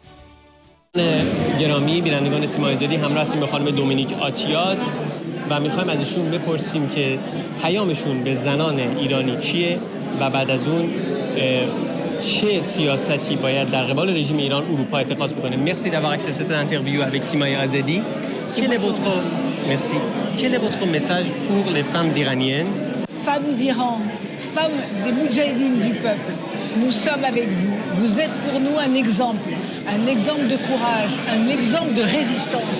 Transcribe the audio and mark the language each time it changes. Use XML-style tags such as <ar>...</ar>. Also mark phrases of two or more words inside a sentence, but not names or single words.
<fa>گرامی بینندگان سیمای آزادی همراه هستیم با خانم دومینیک آتیاس و میخوایم از ایشون بپرسیم که پیامشون به زنان ایرانی چیه و بعد از اون چه سیاستی باید در قبال رژیم ایران اروپا اتخاذ بکنه.</fa> <fr>Merci d'avoir accepté cette interview avec Simay Azadi. Quel est votre message pour les femmes iraniennes? Femmes d'Iran, femmes des moudjahidines du peuple, nous sommes avec vous. Vous êtes pour nous un exemple de courage, un exemple de résistance.</fr>